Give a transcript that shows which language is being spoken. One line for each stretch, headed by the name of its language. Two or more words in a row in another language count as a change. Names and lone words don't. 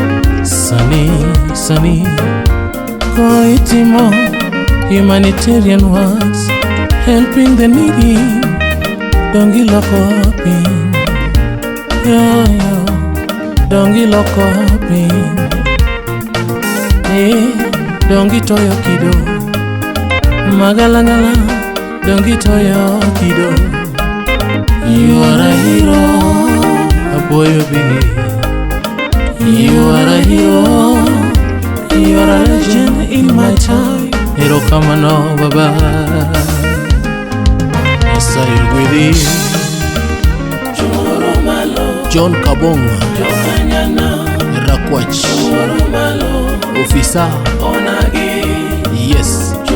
Luo (Kenya and Tanzania): Sani ko itimo
English: humanitarian works, helping the needy
Luo (Kenya and Tanzania): dongi loko piny, dongi loko piny, dongi toyo kido magalagala, dongi toyo kido.
English: You are a hero, Apoyo Bigi. You are a hero, you are a legend in my time.
Luo (Kenya and Tanzania): Hero kamano baba,
English: yes I agree.
Luo (Kenya and Tanzania): John Kabong Rakwach Officer, yes.